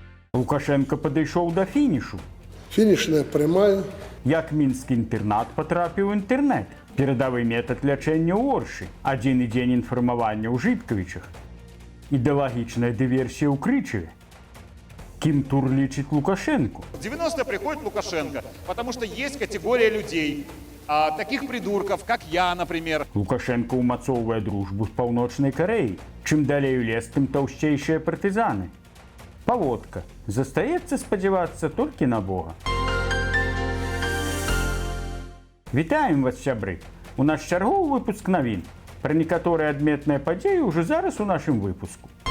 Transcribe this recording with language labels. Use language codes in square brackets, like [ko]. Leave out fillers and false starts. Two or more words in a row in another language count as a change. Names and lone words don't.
[be] Лукашенко падышоў да фінішу. Фінішная прямая. Як мінскі інтэрнат патрапіў у інтэрнэт. Перадавы метад лячэння ў Оршы. Адзіны дзень інфармавання ў Жыткавічах. Ідэалагічная дыверсія ў Крычеве. Кім тур лічыць Лукашенко? [ru] В 90-е приходит Лукашенко, потому что есть категория людей, таких придурков, как я, например. [be] Лукашенко ўмацоўвае дружбу з Паўночнай Карэяй. Чым далей у лес, тым таўсцейшыя партызаны. Паводка. Застаецца спадзявацца толькі на Бога. Вітаем вас, сябры! У наш чарговы выпуск навін. Пра некаторыя адметныя падзеі ўжо зараз у нашым выпуску.